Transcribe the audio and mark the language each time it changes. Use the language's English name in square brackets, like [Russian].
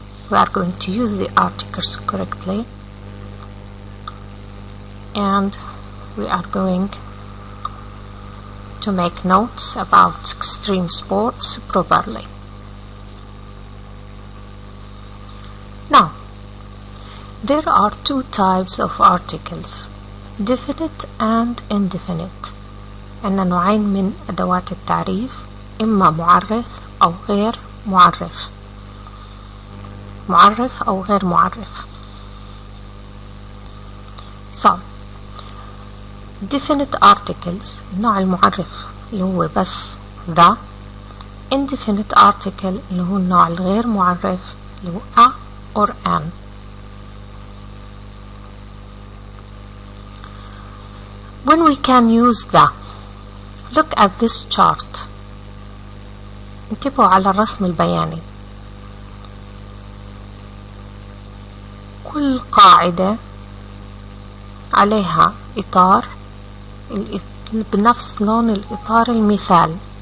[English] We are going to use the articles correctly and we are going to make notes about extreme sports properly. Now, there are two types of articles, definite and indefinite. [Arabic] عندنا نوعين من أدوات التعريف، إما معرف أو غير معرف، معرف أو غير معرف. [English] So, definite articles [Arabic] النوع المعرف اللي هو بس the. indefinite article اللي هو النوع الغير معرف اللي هو [English] a or an. When we can use the, look at this chart. [Arabic] انتبهوا على الرسم البياني. كل قاعدة عليها إطار بنفس لون الإطار المثال.